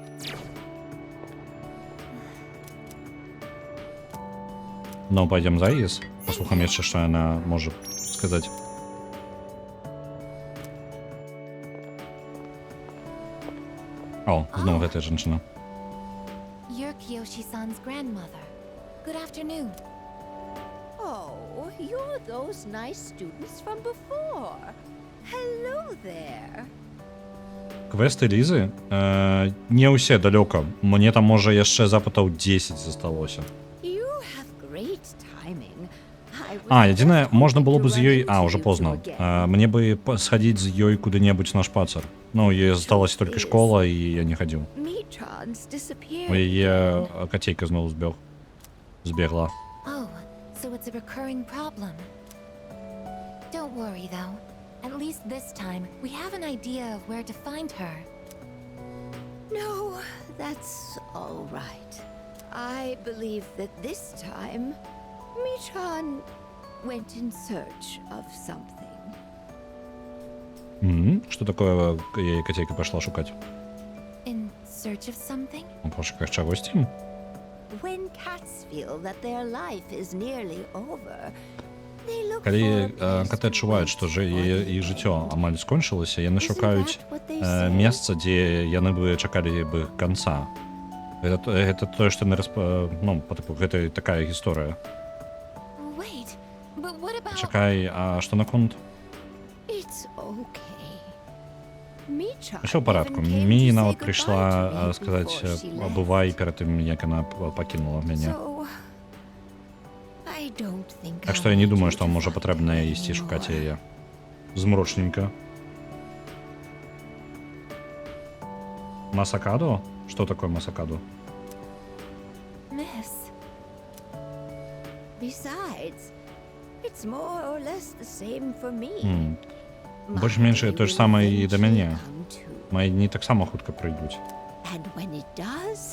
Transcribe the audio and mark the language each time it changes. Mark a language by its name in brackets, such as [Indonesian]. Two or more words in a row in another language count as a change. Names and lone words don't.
[Russian] Но пойдем за Ис. [Belarusian] Послухаем яшчэ, што яна можа сказаць. О, зноў гэтая жанчына. [English] You're Kiyoshi-san's grandmother. Good afternoon. Oh, you're those nice students from before. Hello there. [Belarusian] Квесты Лізы? Не ўсе далёка. Мне там можа яшчэ запытаў 10 засталося. [English] You have great timing. [Ukrainian] Єдине, можна було б з ёй... [Russian] уже поздно. Мне бы сходить з ёй куды-небудзь на шпацер. Ну, ей осталась только школа, и я не ходил. [English] Michan's disappeared. [Belarusian] У яе котейка знову збегла. [English] Oh, so it's a recurring problem. Don't worry, though. At least this time, we have an idea of where to find her. No, that's all right. I believe that this time, Michan went in search of something. [Russian] Что такое ей котейка пошла шукать? [English] In search of something? [Ukrainian] В пошуках чагось? [English] When cats feel that their life is nearly over, they look [Belarusian] Калі [English] for a place [Belarusian] коты [English] to [Belarusian] адчуваюць, што іх жыццё амаль скончылася, яны шукаюць месца, дзе яны бы чакалі бы канца. Гэта тое, што яны гэта такая гісторыя. [English] Wait, but what about... [Belarusian] Чакай, а што наконт? [English] It's okay. Michan [Belarusian] Усё ў парадку. [English] even came [Belarusian] Мі [English] to [Belarusian] нават [English] say goodbye [Belarusian] прыйшла [English] to me [Belarusian] сказаць [English] before she left. [Belarusian] бывай перад тым, як яна пакінула мяне. [English] So, I don't think [Belarusian] Так [English] I'll [Belarusian] што я не [English] need [Belarusian] думаю, [English] you [Belarusian] што [English] to [Belarusian] можа [English] find [Belarusian] патрэбна [English] her [Belarusian] ісці шукаць [English] anymore. [Belarusian] яе. Змрочненька. Масакадо? Што такое масакадо? [English] Miss. Besides, it's more or less the same for me. [Belarusian] Больш-менш тое ж самае і да мяне. Мае дні таксама хутка прыйдуць. [English] And when it does,